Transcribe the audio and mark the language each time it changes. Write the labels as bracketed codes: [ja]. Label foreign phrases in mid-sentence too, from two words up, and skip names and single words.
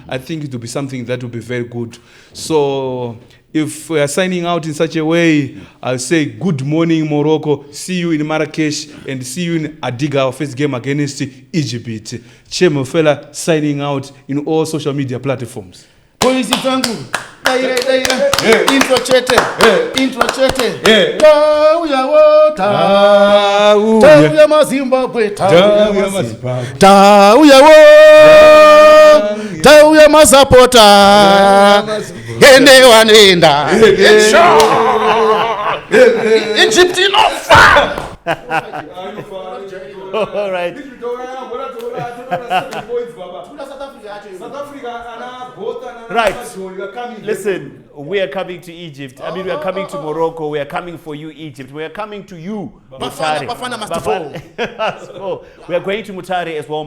[en] I think it will be something that will be very good. So if we are signing out in such a way, I'll say good morning Morocco, see you in Marrakesh, and see you in Adiga, our first game against Egypt. Chemhofela signing out in all social media platforms. [sn] Polisi zangu, daira, intro chete, tauya wota, tauya mazimbabwe, tauya wo, tauya masapota, ende wanenda, Egypt inofa. [en] All right. Right. Listen, we are coming to Egypt. I mean, we are coming to Morocco. We are coming for you, Egypt. We are coming to you, Mutare. So we are going to Mutare as well.